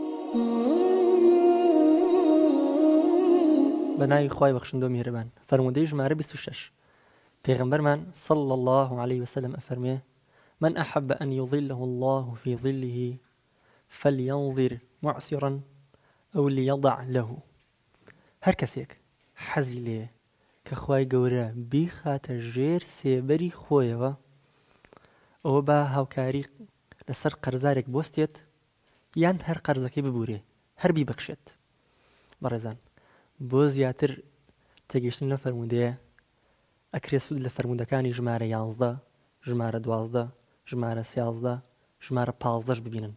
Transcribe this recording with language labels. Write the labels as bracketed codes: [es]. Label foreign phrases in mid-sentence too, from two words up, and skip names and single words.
[ckb] بناي خواي بخشندو مهربان فرمودي ژمارە 26 پێغەمبەرمان [ar] صلى الله عليه وسلم أفرميه: من أحب أن يظله الله في ظله فلينظر معسرا أو ليضع له. [ckb] هەر کەسێک حەزی لێ کە خوای گەورە بیخاتە ژێر سێبەری خۆیەوە، ئەوە بە هاوکاری لەسەر قەرزارێک بۆستێت یان هەر قەرزەکەی ببورێ، هەر بیبەخشێت. بەڕێزان، بۆ زیاتر تێگەیشتن لە فەرموودەیە ئەکرێ سوود لە فەرموودەکانی ژمارە 11، ژمارە 12، ژمارە 13، ژمارە 15 ببینن.